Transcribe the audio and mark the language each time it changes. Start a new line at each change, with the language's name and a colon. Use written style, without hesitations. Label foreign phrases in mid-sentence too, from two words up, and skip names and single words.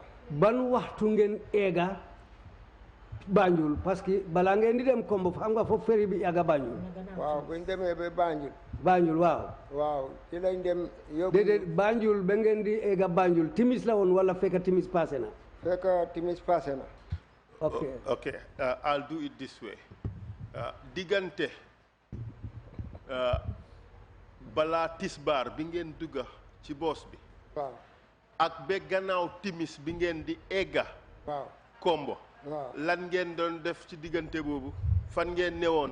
Wolof: ban waxtu ngeen eega Banjul parce que balaa ngeen di dem Kombo xam nga foofu ferry bi yàgga Banjul waaw buñ demee ba Banjul waaw ci lañ dem yóbbu déedéet Banjul ba ngeen di eega Banjul timis la woon wala fekk timis passé na fekk timis passé na
English: Okay, I'll do it this way.
Wolof: Diggante balaa tisbaar bi ngeen dugga ci boos bi waaw ak ba gannaaw timis bi ngeen di egga Kombo lan ngeen doon def ci diggante boobu fan ngeen newoon